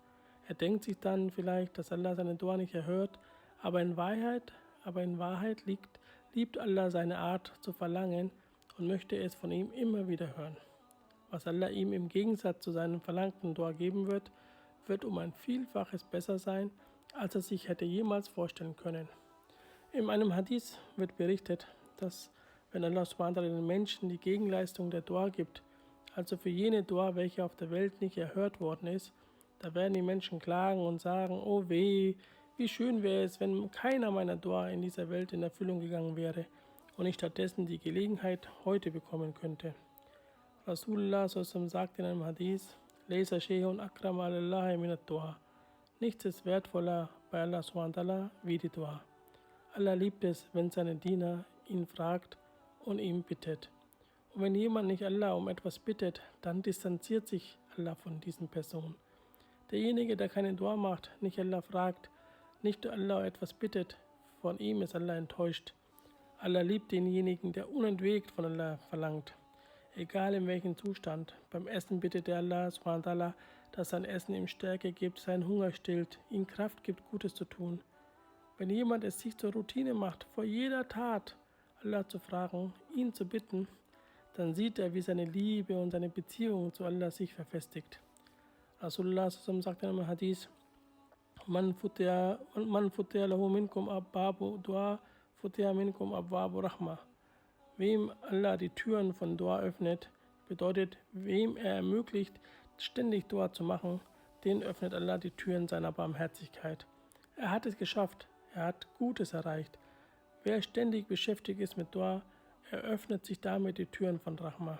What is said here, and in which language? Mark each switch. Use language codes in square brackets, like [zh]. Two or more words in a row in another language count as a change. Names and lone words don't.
[de] Er denkt sich dann vielleicht, dass Allah seine Dua nicht erhört, aber in Wahrheit liebt Allah seine Art zu verlangen und möchte es von ihm immer wieder hören. Was Allah ihm im Gegensatz zu seinem verlangten Dua geben wird, wird um ein Vielfaches besser sein, als er sich hätte jemals vorstellen können. In einem Hadith wird berichtet, dass wenn Allah [ar] سبحانه وتعالى [de] den Menschen die Gegenleistung der Dua gibt, also für jene Dua, welche auf der Welt nicht erhört worden ist, da werden die Menschen klagen und sagen, oh weh, wie schön wäre es, wenn keiner meiner Dua in dieser Welt in Erfüllung gegangen wäre und ich stattdessen die Gelegenheit heute bekommen könnte. Rasulullah sagt in einem Hadith, [ar] ليس شيء أكرم على الله من الدعاء. [de] Nichts ist wertvoller bei Allah [ar] سبحانه وتعالى [de] wie die Dua. Allah liebt es, wenn seine Diener ihn fragt und ihm bittet. Und wenn jemand nicht Allah um etwas bittet, dann distanziert sich Allah von diesen Personen. Derjenige, der keine Dua macht, nicht Allah fragt, nicht Allah etwas bittet, von ihm ist Allah enttäuscht. Allah liebt denjenigen, der unentwegt von Allah verlangt. Egal in welchem Zustand. Beim Essen bittet er Allah [ar] سبحانه وتعالى, [de] dass sein Essen ihm Stärke gibt, seinen Hunger stillt, ihm Kraft gibt, Gutes zu tun. Wenn jemand es sich zur Routine macht, vor jeder Tat Allah zu fragen, ihn zu bitten, dann sieht er, wie seine Liebe und seine Beziehung zu Allah sich verfestigt. Rasulullah sagt in einem Hadith, [ar] من فتح له منكم أبواب الدعاء فتح منكم أبواب الرحمة. [de] Wem Allah die Türen von Dua öffnet, bedeutet, wem er ermöglicht, ständig Dua zu machen, den öffnet Allah die Türen seiner Barmherzigkeit. Er hat es geschafft, er hat Gutes erreicht. Wer ständig beschäftigt ist mit Dua, eröffnet sich damit die Türen von Rahma.